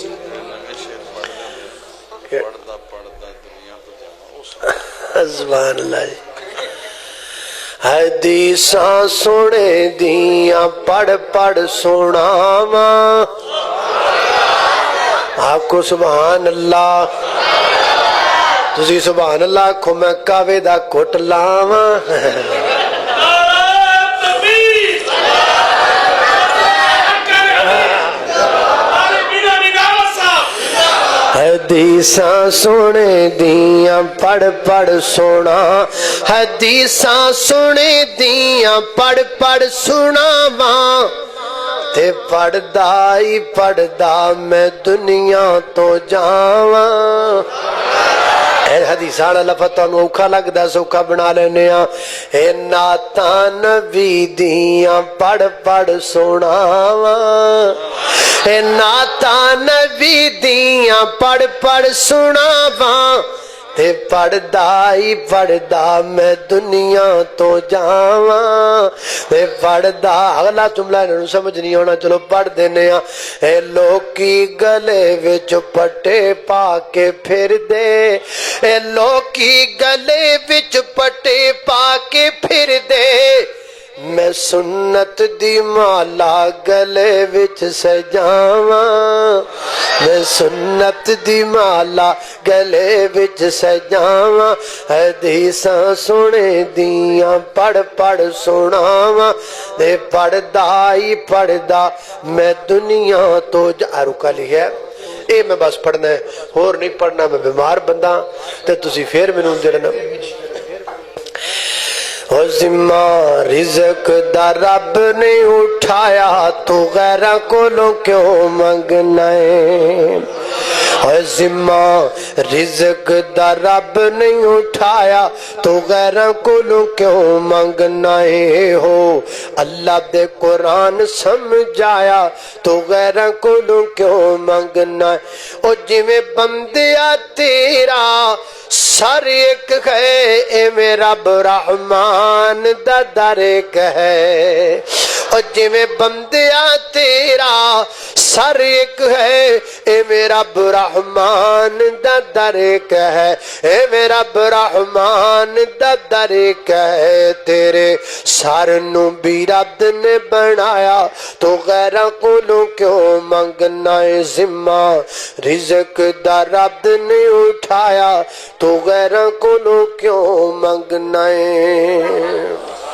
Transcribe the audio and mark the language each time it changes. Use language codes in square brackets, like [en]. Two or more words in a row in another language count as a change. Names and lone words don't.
[ar] سبحان الله. [pa] حدیثاں سنے دیاں پڑھ پڑھ سناواں، آکھو [ar] سبحان الله. [pa] تسی [ar] سبحان اللہ [pa] آکھو میں کعوے دا کٹ لاواں حدیثاں سونے دیاں پڑھ پڑھ سونا حدیثاں سونے دیاں پڑھ پڑھ سناواں تے پڑھدا میں دنیا تو جاواں اے حدیثاں والا لفظ تانوں اوکھا لگدا سوکھا بنا لینے ہاں اے نعتاں نبی دیاں پڑھ پڑھ سناواں اے نعتاں نبی دیاں پڑھ پڑھ سناواں تے پڑھدا میں دنیا تو جاواں تے پڑھدا اگلا جملہ انہوں سمجھ نہیں ہونا چلو پڑھ دینے ہاں اے لوکی گلے وچ پٹے پا کے پھر دے اے لوکی گلے وچ پٹے پا کے پھر دے میں سنت دی مالا گلے وچ سجاواں میں سنت دی مالا گلے وچ سجاواں حدیثاں سنے دیاں پڑھ پڑھ سناواں تے پڑھدا میں دنیا تو رکا لکھا ہے اے میں بس پڑھنا ہے اور نہیں پڑھنا میں بیمار بندہ تے تسی پھر مینوں جڑنا ذمہ رزق دا رب نے اٹھایا تو غیرہ کولوں کیوں منگنا ہے ذمہ رزق دا رب نہیں اٹھایا تو غیرہ کولوں کیوں منگنا ہے ہو اللہ دے قرآن سمجھایا تو غیرہ کولوں کیوں منگنا ہے او جویں بندیا تیرا سر ایک ہے اے میرا رحمان دا در ایک ہے او جویں بندیا تیرا سر ایک ہے اے میرا رحمان دا در ایک ہے اے میرا رحمان دا در ایک ہے تیرے سر نو بھی رب نے بنایا تو غیرہ کولوں کیوں منگنا ہے ذمہ رزق دا رب نے اٹھایا تو غیرہ کولوں کیوں منگنا ہے